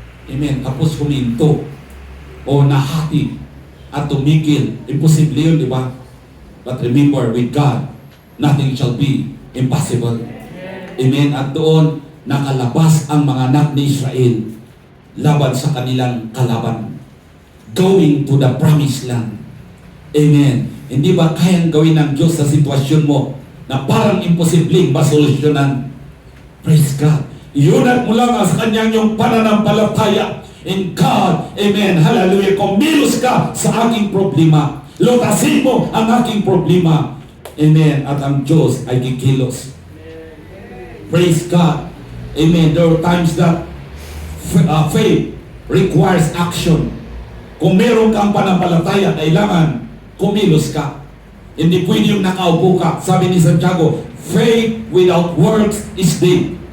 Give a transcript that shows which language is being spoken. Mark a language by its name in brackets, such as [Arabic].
[Filipino] Amen. Tapos huminto o nahati at tumigil. Imposible yun, di ba? [English] But remember, with God, nothing shall be impossible. Amen. [Filipino] At doon, nakalabas ang mga anak ni Israel laban sa kanilang kalaban. [English] Going to the promised land. Amen. [Filipino] Hindi ba kayang gawin ng Diyos sa sitwasyon mo na parang imposibleng masolusyonan? Praise God. Iunat mo lang sa kanyang yung pananampalataya [English] in God. [Filipino] Amen. Hallelujah. Kumilos ka sa aking problema. Lutasin mo ang aking problema. Amen. At ang Diyos ay kikilos. Praise God. [English] Amen. There are times that faith requires action. [Filipino] Kung meron kang panampalataya, kailangan kumilos ka. Hindi pwede yung nakaupo ka. Sabi ni Santiago, [English] faith without works is dead.